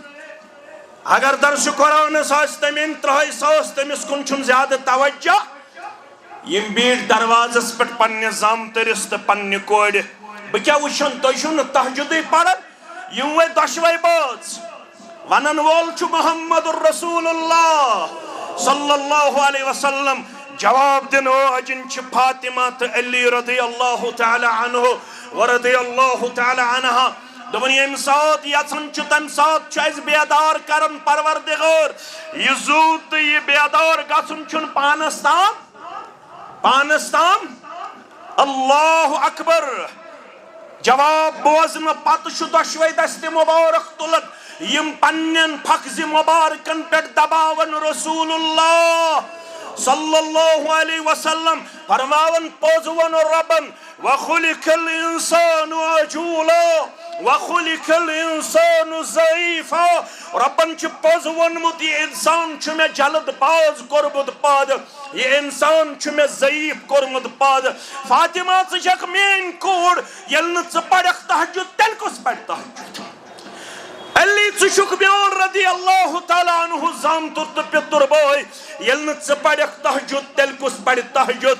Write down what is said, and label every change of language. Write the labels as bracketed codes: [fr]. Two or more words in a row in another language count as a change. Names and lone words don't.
[ks] اگر درس قرآنس آسہِ تٔمۍ 3,000 تٔمِس کُن چھُنہٕ زیادٕ توجہ. یم بیٖٹھ دروازس پٮ۪ٹھ پننہِ زامتٕرِس تہٕ پننہِ کورِ. بہٕ کیٛاہ وٕچھن تُہۍ چھِو نہٕ تہجدٕے پران. یم وٲتۍ دۄشوے بٲژ. ونن وول چھُ محمد رسول اللہ [ar] صلی اللہ علیہ وسلم. [ks] جواب دن واجن چھِ فاطمہ تہٕ علی [ar] رضی اللہ تعالیٰ عنہ ورضی اللہ تعالیٰ عنہا. [ks] دوٚپُن ییٚمہِ ساتہٕ یژھان چھُ تمہِ ساتہٕ چھُ اَسہِ بیدار کران پروردگار. یہِ زوٗ تہٕ یہِ بیدار گژھُن چھُنہٕ پانس تام. پانس تام. [ar] اللہ اکبر. [ks] جواب بوزنہٕ پتہٕ چھُ دۄشوے دستہِ مبارک تُلان یم پننٮ۪ن پھکھزِ مبارکن پٮ۪ٹھ دباون رسول اللہ [ar] صلی اللہ علیہ وسلم. [ks] فرماون پوٚز ووٚن رۄبن [ar] وخلق الانسان عجولا وخلق الانسان ضعیفا. [ks] رۄبن چھُ پوٚز ووٚنمُت یہِ انسان چھُ مےٚ جلد باز کوٚرمُت پٲدٕ, یہِ انسان چھُ مےٚ ضعیف کوٚرمُت پٲدٕ. فاطمہ ژٕ چھکھ میٲنۍ کوٗر, ییٚلہِ نہٕ ژٕ پرکھ تہجد تیٚلہِ کُس پرِ تہجد. علی ژٕ چھُکھ میون [ar] رضی اللہ تعالیٰ عنہ [ks] زامتُر تہٕ پِتُر بٲے, ییٚلہِ نہٕ ژٕ پرکھ تہجد تیٚلہِ کُس پرِ تہجد.